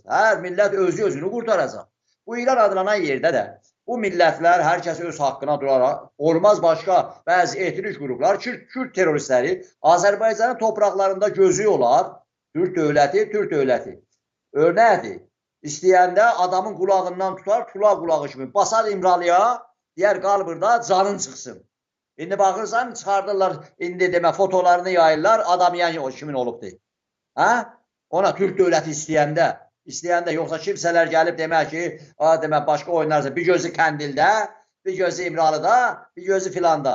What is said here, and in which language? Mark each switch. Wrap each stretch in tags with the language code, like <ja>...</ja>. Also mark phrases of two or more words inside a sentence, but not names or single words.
<tr>Her millet özünü kurtaracak. Bu İran adlanan yerde de bu milletler herkes öz hakkına durarak olmaz başka bazı etnik gruplar, Kürt teröristleri Azerbaycan'ın topraklarında gözüyorlar. Türk devleti. Örneğidir.</tr> <az>İstəyəndə adamın qulağından tutar, tula qulağı kimi basar İmralıya, deyər qal burada, canın çıxsın. İndi baxırsan, çıxardırlar, indi demə fotolarını yayırlar, adam yəni o kimin olubdur. Hə? Ona Türk dövləti istəyəndə yoxsa kimsələr gəlib demək ki, demək başqa oynarsa bir gözü Kəndildə, bir gözü İmralıda, bir gözü filanda.</az>